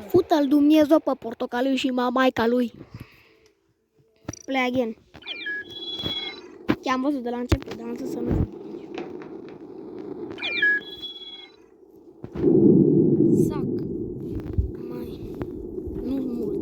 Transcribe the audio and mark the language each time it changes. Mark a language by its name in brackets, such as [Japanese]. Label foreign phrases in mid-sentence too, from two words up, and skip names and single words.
[Romanian] Fută-l Dumnezeu pe portocaliu și maica lui. [English] Play again. [Romanian] I-am văzut de la început, dar am zis să nu. Sac. Mai. Nu mult.